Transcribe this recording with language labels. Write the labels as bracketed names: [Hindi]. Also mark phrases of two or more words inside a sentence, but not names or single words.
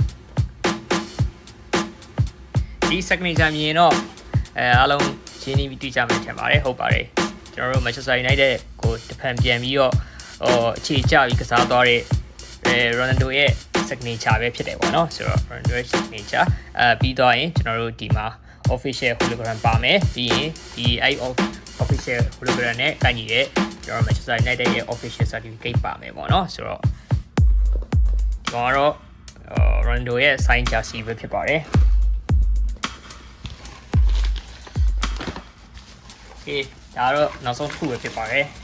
[Burmese] ။ဒီ signature မြင်တော့အားလုံးရှင်းပြီးတည်ကြမယ်ထင်ပါတယ်ဟုတ်ပါတယ်ကျွန်တော်တို့ Manchester United ကိုတဖန်ပြန်ပြီးတော့အခြေချပြီးကစားသွားတဲ့Ronaldo ရဲ့ signature ပဲဖြစ်တယ်ပေါ့နော်ဆိုတော့ Ronaldo signature ပြီးတော့ရင်ကျွန်တော် တို့ဒီမှာ [English] official hologram [Burmese] ပါမယ်ပြီးရင်ဒီ [English] official hologram [Burmese] နဲ့ကိုက်ညီတဲ့ကျွန်တော် Manchester United ရဲ့ [English] official certificate [Burmese] ပါမယ်ပေါ့နော်ဆိုတော့ဒီကတော့ Ronaldo ရဲ့ [English] sign jersey [Burmese] ပဲဖြစ်ပါတယ် Okay ဒါတော့နောက်ဆုံးတစ်ခုပဲဖြစ်ပါတယ်